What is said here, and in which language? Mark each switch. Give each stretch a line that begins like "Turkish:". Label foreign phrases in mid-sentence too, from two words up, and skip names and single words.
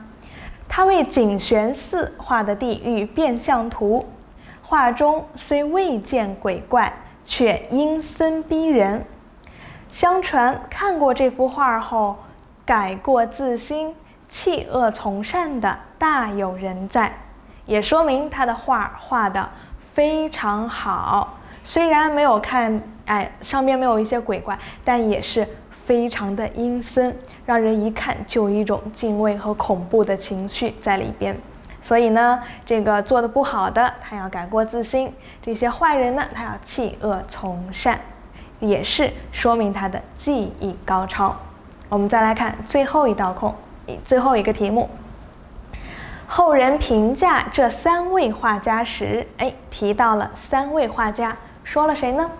Chinese: 他為景玄寺畫的地獄變相圖，畫中雖未見鬼怪，卻陰森逼人。相傳看過這幅畫後，改過自新，棄惡從善的大有人在，也說明他的畫畫得非常好。雖然沒有看，上面沒有一些鬼怪，但也是非常的陰森，讓人一看就有一種敬畏和恐怖的情緒在裡邊。所以呢，這個做得不好的，他要改過自新；這些壞人呢，他要棄惡從善，也是說明他的技藝高超。我們再來看最後一道空，最後一個題目。後人評價這3位畫家時，提到了3位畫家，說了誰呢？